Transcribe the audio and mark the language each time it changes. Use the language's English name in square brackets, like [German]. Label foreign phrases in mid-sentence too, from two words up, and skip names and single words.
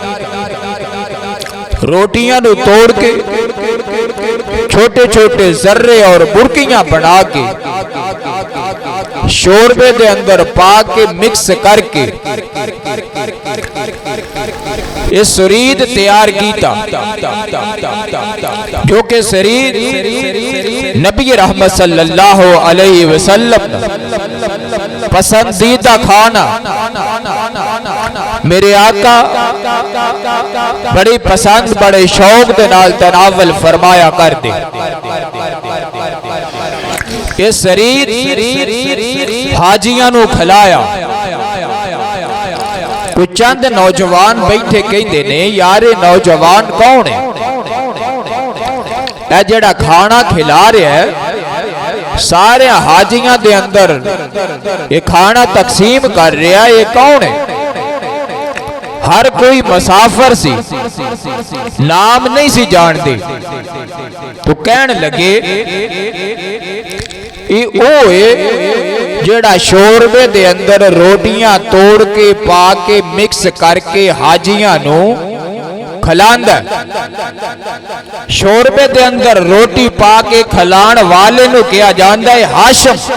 [Punjabi] روٹیاں نوں توڑ کے چھوٹے چھوٹے ذرے اور برکیاں بنا کے شوربے دے اندر پا کے مکس کر کے یہ ثرید تیار کیتا، جو کہ ثرید نبی رحمت [Arabic] صلى الله عليه وسلم [Punjabi] پسندیدہ کھانا میرے آقا بڑی پسند، بڑے شوق دے نال تناول فرمایا کردے. یہ ثرید حاجیاں نوں کھلایا. کجھ چند نوجوان بیٹھے کہندے نے یار نوجوان کون ہے، اے جہڑا کھانا کھلا رہا ہے سارے حاجیاں دے اندر یہ کھانا تقسیم کر رہا ہے، یہ کون ہے? ہر کوئی مسافر سی، ناں نہیں سی جاندے. تو کہن لگے جہڑا شوربے دے اندر روٹیاں توڑ کے پا کے مکس کر کے حاجیاں نوں کھلاندا. شوربے دے اندر روٹی پا کے کھلان والے نوں کہیا جاندا ہے ہاشم.